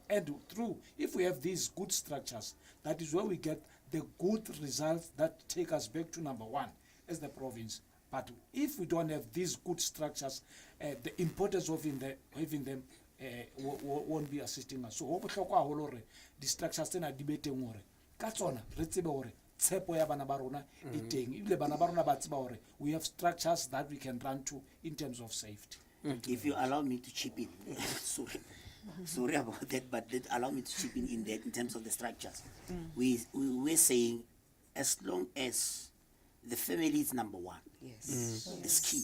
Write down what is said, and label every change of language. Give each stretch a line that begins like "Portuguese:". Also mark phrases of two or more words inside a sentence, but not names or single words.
English: And if we have these good structures, that is where we get the good results that take us back to number one as the province. But if we don't have these good structures, the importance of having them won't be assisting us.
Southern Sotho: So ho bohlokwa haholo hore di structures tsena di be teng hore ka tsona re tsebe hore tshepo ya bana ba rona e teng, ebile bana ba rona ba tseba hore
English: we have structures that we can run to in terms of safety. If you allow me to chip in, sorry about that, but allow me to chip in that in terms of the structures. We're saying as long as the family is number one, it's key.